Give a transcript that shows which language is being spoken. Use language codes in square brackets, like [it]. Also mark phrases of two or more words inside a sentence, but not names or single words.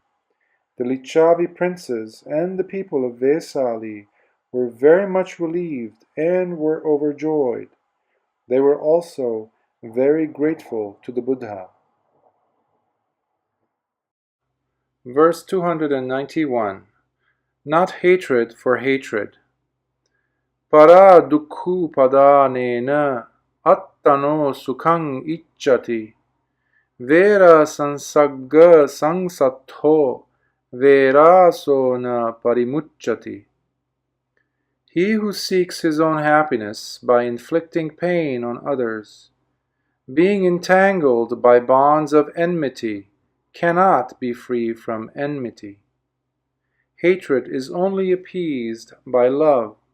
[en] The Licchavi princes and the people of Vesali were very much relieved and were overjoyed. They were also very grateful to the Buddha. Verse 291. Not hatred for hatred. [pi] Para dukkhu padanena attano sukhang icchati. Vera sansagga sangsatho veraso na parimucchati. [en] He who seeks his own happiness by inflicting pain on others, being entangled by bonds of enmity, cannot be free from enmity. Hatred is only appeased by love.